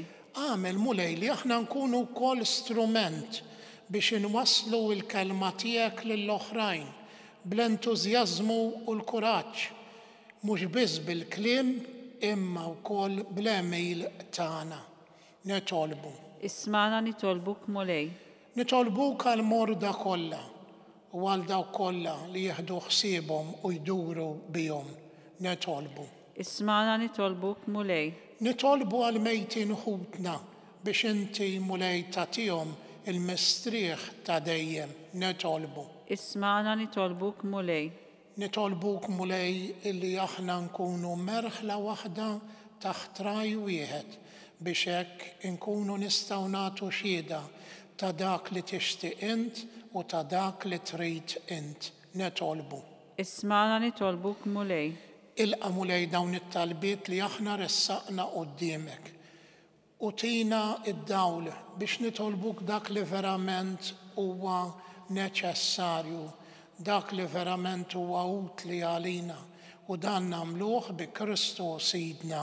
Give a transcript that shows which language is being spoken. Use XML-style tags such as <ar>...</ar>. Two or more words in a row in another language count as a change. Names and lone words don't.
<mt>Għamel mulej li aħna nkunu wkoll strument biex inwasslu l-kelma tiegħek lill-oħrajn bl-entużjażmu u l-kuraġġ mhux biss bil-kliem imma wkoll bl-email tagħna. Nitolbu. Ismagħna nitolbuk Mulej. Nitolbuk għal morda kollha u għal dawk kollha li jieħdu ħsiebhom u jduru bihom. Nitolbu. Ismagħna nitolbuk Mulej. Nitolbu għal mejtin ħutna biex inti mulej tagħtihom il-mistrieħ ta' dejjem. Nitolbu. Ismagħna nitolbuk Mulej. Nitolbuk mulej illi aħna nkunu merħla waħda taħt raj wieħed biex hekk inkunu nistgħu nagħtu xhieda ta' dak li tixtieq int u ta' dak li trid int. Nitolbu. Ismagħna nitolbuk Mulej. Ilqa' mulej dawn it-talbiet li aħna ressaqna quddiemek u tina id-dawl biex nitolbuk dak li verament huwa neċessarju, dak li verament huwa utli għalina u dan nagħmluh bi Kristu Sidna.</mt>